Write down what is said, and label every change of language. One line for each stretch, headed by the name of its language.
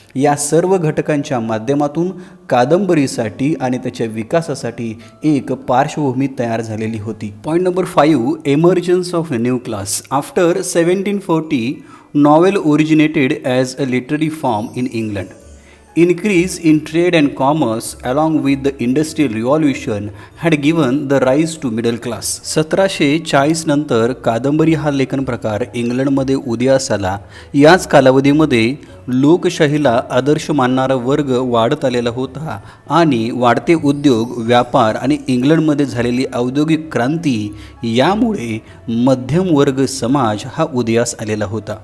Marathi: या सर्व घटकांच्या माध्यमातून कादंबरीसाठी आणि त्याच्या विकासासाठी एक पार्श्वभूमी तयार झालेली होती.
English: Point number 5, emergence of new class. After 1740 novel originated as a literary form in England. Increase in trade and commerce along with the industrial revolution had given the rise to middle class.
Marathi: 1740 नंतर कादंबरी हा लेखन प्रकार इंग्लंडमध्ये उदयास आला. याच कालावधीमध्ये लोकशाहीला आदर्श मानणारा वर्ग वाढत आलेला होता आणि वाढते उद्योग, व्यापार आणि इंग्लंडमध्ये झालेली औद्योगिक क्रांती यामुळे मध्यम वर्ग समाज हा उदयास आलेला होता.